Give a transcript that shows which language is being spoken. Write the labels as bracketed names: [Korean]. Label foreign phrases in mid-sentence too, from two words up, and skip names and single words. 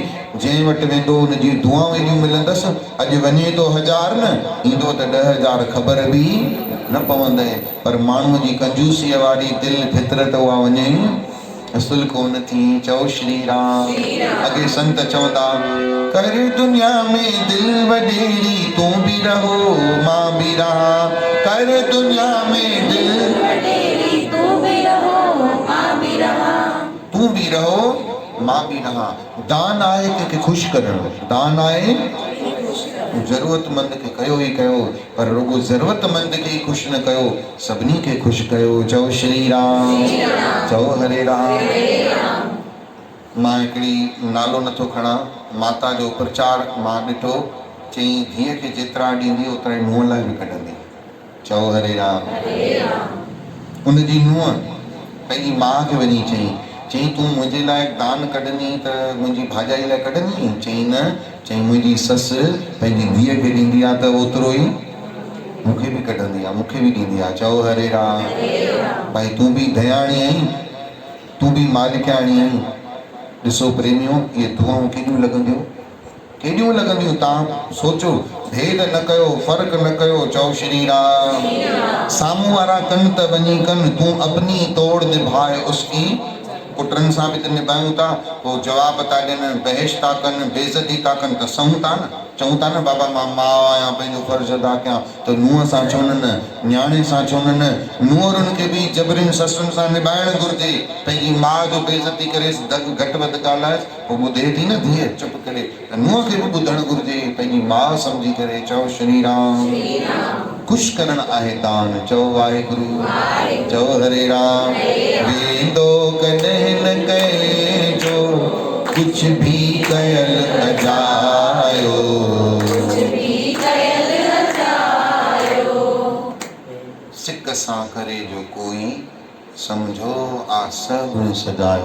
[Sindhi] जंहिं वटि वेंदो उनजी दुआऊं एॾियूं मिलंदसि। अॼु वञे तो 1000 न, ईंदो त 10,000 ख़बर बि न पवंदे। पर माण्हूअ जी कंजूसीअ वारी दिलि फितरत उहा वञे असुल कोन थी। चओ श्री राम। अॻे संत चवंदा, कर दुनिया में दिल वॾेरी, तूं बि रहो मां बि रहा। कर दुनिया में दिल वॾेरी, तूं बि रहो मां बि रहा। तूं बि रहो मां बि रहा। दान आहे कंहिंखे ख़ुशि करणु, दान आहे ज़रूरतमंद खे कयो ई कयो, पर रुगो ज़रूरतमंद खे ई ख़ुशि न कयो, सभिनी खे ख़ुशि कयो। चओ श्री राम। चओ हरे राम। मां हिकिड़ी नालो नथो खणा, माता जो प्रचार मां ॾिठो। चई धीअ खे जेतिरा ॾींदी ओतिरा ई नुंहं लाइ बि कढंदी। चओ हरे राम। उनजी नुंहं पंहिंजी माउ खे वञी चई तूं मुंहिंजे लाइ दान कढंदी त मुंहिंजी भाॼाई लाइ कढंदी? चई न, चई मुंहिंजी ससु पंहिंजी धीअ खे ॾींदी आहे त ओतिरो ई मूंखे बि कढंदी आहे, मूंखे बि ॾींदी आहे। चओ हरे राम। भाई तूं बि दयाणी आहीं, तूं बि मालिकाणी आहीं। ॾिसो प्रेमियो, इहे दुआऊं केॾियूं लॻंदियूं, तव्हां सोचो। भेद न कयो, फ़र्क़ु न कयो। चओ श्री राम। साम्हूं वारा कनि त वञी कनि, तूं [Hindi] अपनी तोड़ निभाए उसकी। [Sindhi] पुटनि सां बि त निभायूं था, पोइ जवाब था ॾियनि, बहस था कनि, बेइज़ती था कनि त सहूं था न। चऊं था न बाबा मां माउ आहियां, पंहिंजो फर्ज़ अदा कयां। त नुंहं सां छो न, न्याणे सां छो न? नुंहरुनि खे बि जबरिन ससुनि सां निभाइणु घुरिजे। पंहिंजी माउ जो बेइज़ती करे घटि वधि ॻाल्हाए, पोइ ॿुधे थी न धीअ चुप करे, त नुंहं खे बि ॿुधणु घुरिजे, पंहिंजी माउ सम्झी करे। चओ श्री राम। ख़ुशि करणु आहे दान। चओ वाहेगुरु। चओ हरे राम। वेंदो कॾहिं न कहिजो, कुझु बि कयल अजायो। सिक सां करे जो कोई, सम्झो आ सभु सजायो।